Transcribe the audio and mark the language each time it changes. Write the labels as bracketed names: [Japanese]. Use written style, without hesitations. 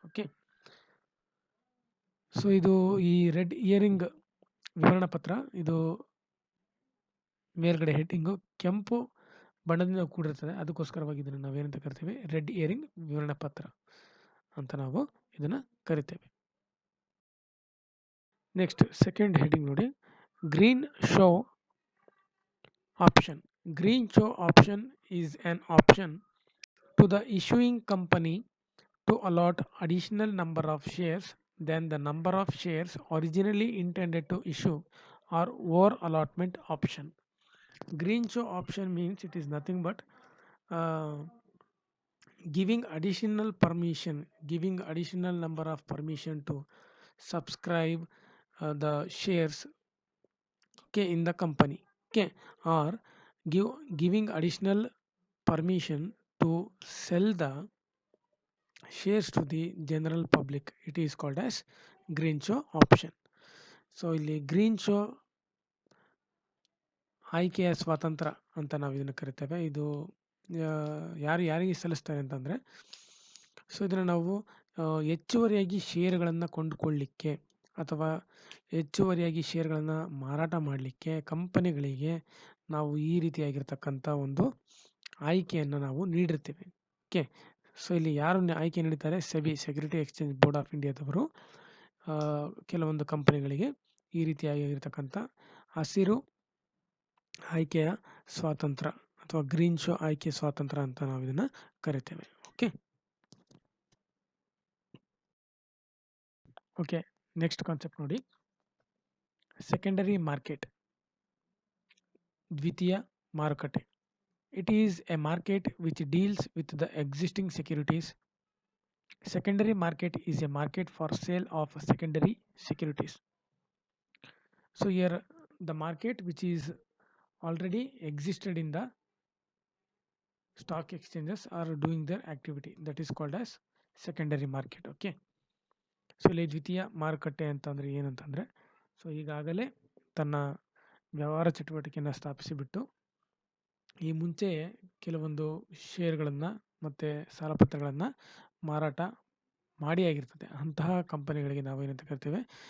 [Kannada] Okay, so ಇದು ಈ red earring ವಿವರಣಾ ಪತ್ರ, ಇದು ಮೇಲ್ಗಡೆ ಹೆಡ್ಡಿಂಗು ಕೆಂಪು ಬಣ್ಣದಿಂದ ಕೂಡಿರ್ತದೆ, ಅದಕ್ಕೋಸ್ಕರವಾಗಿ ಇದನ್ನು ನಾವೇನಂತ ಕರಿತೇವೆ, ರೆಡ್ ಇಯರಿಂಗ್ ವಿವರಣಾ ಪತ್ರ ಅಂತ ನಾವು ಇದನ್ನು ಕರಿತೇವೆ. [English] Next second heading ನೋಡಿ, green show option. Green show option is an option to the issuing company to allot additional number of shares than the number of shares originally intended to issue or over allotment option. Green show option means it is nothing but giving additional permission, giving additional number of permission to subscribe the shares, okay, in the company. Okay, or giving additional permission to sell the shares to the general public. It is called as green show option. [Kannada] So ಇಲ್ಲಿ green show ಆಯ್ಕೆಯ ಸ್ವಾತಂತ್ರ್ಯ ಅಂತ ನಾವು ಇದನ್ನು ಕರಿತೇವೆ. ಇದು ಯಾರಿಗೆ ಸಲ್ಲಿಸ್ತಾರೆ ಅಂತಂದರೆ, ಸೊ ಇದನ್ನು ನಾವು ಹೆಚ್ಚುವರಿಯಾಗಿ ಷೇರುಗಳನ್ನು ಕೊಂಡುಕೊಳ್ಳಲಿಕ್ಕೆ ಅಥವಾ ಹೆಚ್ಚುವರಿಯಾಗಿ ಷೇರುಗಳನ್ನು ಮಾರಾಟ ಮಾಡಲಿಕ್ಕೆ ಕಂಪನಿಗಳಿಗೆ ನಾವು ಈ ರೀತಿಯಾಗಿರ್ತಕ್ಕಂಥ ಒಂದು ಆಯ್ಕೆಯನ್ನು ನಾವು ನೀಡಿರ್ತೀವಿ. ಓಕೆ, ಸೊ ಇಲ್ಲಿ ಯಾರನ್ನ ಆಯ್ಕೆ ನೀಡಿದ್ದಾರೆ? SEBI, security exchange board of ಇಂಡಿಯಾದವರು ಕೆಲವೊಂದು ಕಂಪನಿಗಳಿಗೆ ಈ ರೀತಿಯಾಗಿರ್ತಕ್ಕಂಥ ಹಸಿರು ಆಯ್ಕೆಯ ಸ್ವಾತಂತ್ರ್ಯ ಅಥವಾ ಗ್ರೀನ್ ಶೋ ಆಯ್ಕೆ ಸ್ವಾತಂತ್ರ್ಯ ಅಂತ ನಾವು ಇದನ್ನು ಕರಿತೇವೆ. [English] okay, next concept ನೋಡಿ, secondary market, [Kannada] ದ್ವಿತೀಯ ಮಾರುಕಟ್ಟೆ. [English] It is a market which deals with the existing securities. Secondary market is a market for sale of secondary securities. So here the market which is already existed in the stock exchanges are doing their activity, that is called as secondary market. [Kannada] Okay, so ಇಲ್ಲಿ ದ್ವಿತೀಯ ಮಾರುಕಟ್ಟೆ ಅಂತಂದರೆ ಏನಂತಂದರೆ, so ಈಗಾಗಲೇ ತನ್ನ ವ್ಯವಹಾರ ಚಟುವಟಿಕೆಯನ್ನು ಸ್ಥಾಪಿಸಿಬಿಟ್ಟು ಈ ಮುಂಚೆ ಕೆಲವೊಂದು ಷೇರ್ಗಳನ್ನು ಮತ್ತು ಸಾಲಪತ್ರಗಳನ್ನು ಮಾರಾಟ ಮಾಡಿ ಆಗಿರ್ತದೆ, ಅಂತಹ ಕಂಪನಿಗಳಿಗೆ ನಾವು ಏನಂತ ಕರಿತೇವೆ?